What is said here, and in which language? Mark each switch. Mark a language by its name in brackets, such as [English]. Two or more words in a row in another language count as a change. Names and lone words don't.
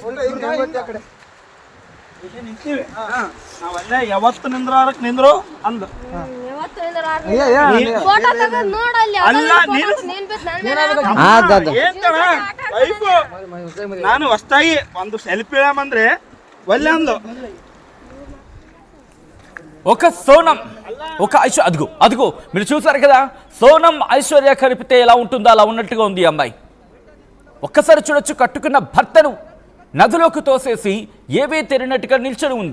[Kannada] ನಿಂತೀವಿ ನಾವಲ್ಲೇ ಯಾವತ್ತು ನಿಂದ್ರಾರಕ್ ನಿಂದ್ರು ಅಂದ. ಅಲ್ಲ ನಾನು ಹೊಸ್ತಾಗಿ ಒಂದು ಸೆಲ್ಫಿ ಇಳಂದ್ರೆ ಒಲ್ಲೆ ಅಂದು. [Telugu] ఒక సోనం ఒక అదిగో అదిగో మీరు చూసారు కదా, సోనం ఐశ్వర్య కలిపితే ఎలా ఉంటుందో అలా ఉన్నట్టుగా ఉంది ఈ అమ్మాయి. ఒక్కసారి చూడొచ్చు, కట్టుకున్న భర్తను నదిలోకి తోసేసి ఏవీ తెరినట్టుగా నిల్చొని ఉంది.